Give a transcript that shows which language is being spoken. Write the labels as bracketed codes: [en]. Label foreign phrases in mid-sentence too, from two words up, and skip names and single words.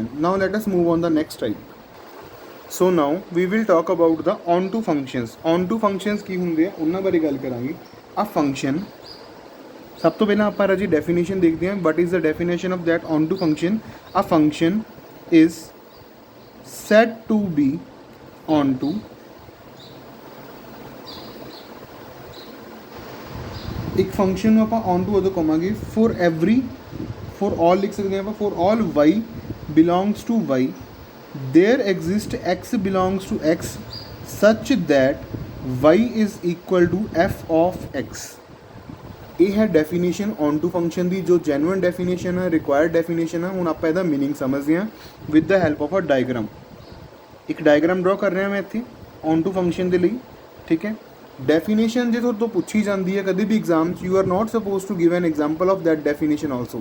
[en] now let us move on the next type. so now we will talk about the onto functions. onto functions [pa] ਕੀ ਹੁੰਦੇ ਆ ਉਹਨਾਂ ਬਾਰੇ ਗੱਲ ਕਰਾਂਗੇ। [en] a function, [pa] ਸਭ ਤੋਂ ਪਹਿਲਾਂ ਆਪਾਂ ਰਾਜੀ ਡੈਫੀਨੇਸ਼ਨ ਦੇਖਦੇ ਹਾਂ। [en] what is the definition of that onto function? a function is said to be onto [pa] ਇੱਕ ਫੰਕਸ਼ਨ ਨੂੰ ਆਪਾਂ onto ਉਦੋਂ ਕਹਾਂਗੇ [en] for all [pa] ਲਿਖ ਸਕਦੇ ਹਾਂ ਆਪਾਂ [en] for all y belongs to y there exist x belongs to x such that y is equal to f of x। [pa] ਇਹ ਹੈ ਡੈਫੀਨੇਸ਼ਨ [en] onto function [pa] ਦੀ, ਜੋ [en] genuine definition [pa] ਹੈ, [en] required definition [pa] ਹੈ। ਹੁਣ ਆਪਾਂ ਇਹਦਾ ਮੀਨਿੰਗ ਸਮਝਦੇ ਹਾਂ [en] with the help of a diagram. [pa] ਇੱਕ [en] diagram draw [pa] ਕਰ ਰਿਹਾ ਮੈਂ ਇੱਥੇ [en] onto function [pa] ਦੇ ਲਈ, ਠੀਕ ਹੈ। ਡੈਫੀਨੇਸ਼ਨ ਜੇ ਤੁਹਾਡੇ ਤੋਂ ਪੁੱਛੀ ਜਾਂਦੀ ਹੈ ਕਦੇ ਵੀ ਐਗਜ਼ਾਮ 'ਚ, [en] you are not suppose to give an example of that definition also.